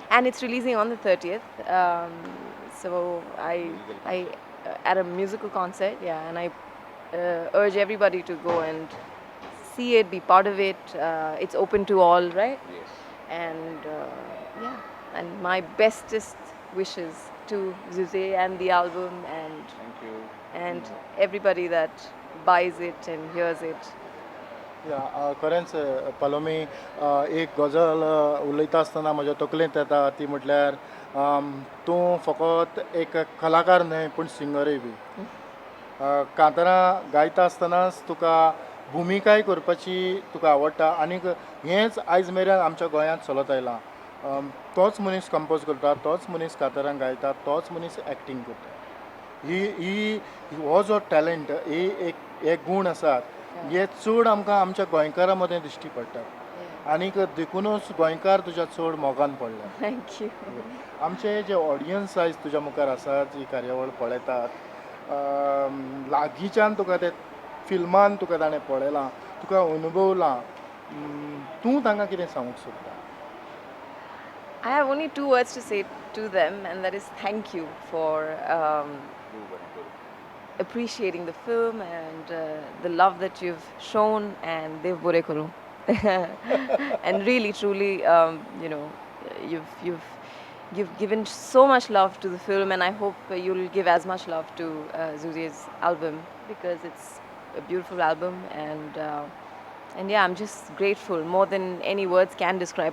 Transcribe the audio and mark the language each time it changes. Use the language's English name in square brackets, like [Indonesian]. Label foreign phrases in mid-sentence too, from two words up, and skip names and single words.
[English] And it's releasing on the 30th. So I at a musical concert, yeah, and I urge everybody to go and see it, be part of it. It's open to all, right? Yes. And yeah, and my bestest wishes to Zuze and the album Thank you. and everybody that buys it and hears it. [Konkani] या खरेंच पलोमी एक गजल उलयता आसतना म्हज्या तकलेंत येता ती म्हटल्यार तूं फकत एक कलाकार न्हय पूण सिंगरूय बी कांतारां गायता आसतनाच तुका भुमिकाय करपाची तुका आवडटा आनीक हेंच आयज मेरेन आमच्या गोंयांत चलत आयलां तोच मनीस कंपोज करता तोच मनीस कांतारां गायता तोच मनीस एक्टींग करता ही हो जो टॅलंट ही एक गूण आसात हे चड आमकां आमच्या गोंयकारां मदें दिश्टी पडटात आनीक देखूनच गोंयकार तुज्या चड मोगान पडल्या. [English] Thank you. [Konkani] आमचे जे ऑडियन्स आयज तुज्या मुखार आसात जी कार्यावळ पळयतात लागींच्यान तुका ते फिल्मान तुका ताणें पळयलां तुका अनुभवलां तूं तांकां कितें सांगूंक सोदता? [English] I have only two words to say to them, and that is thank you for appreciating the film and the love that you've shown, and [Konkani] Dev Bore Karo. [English] And really, truly, you've given so much love to the film, and I hope you'll give as much love to Zuze's album, because it's a beautiful album, and yeah, I'm just grateful more than any words can describe.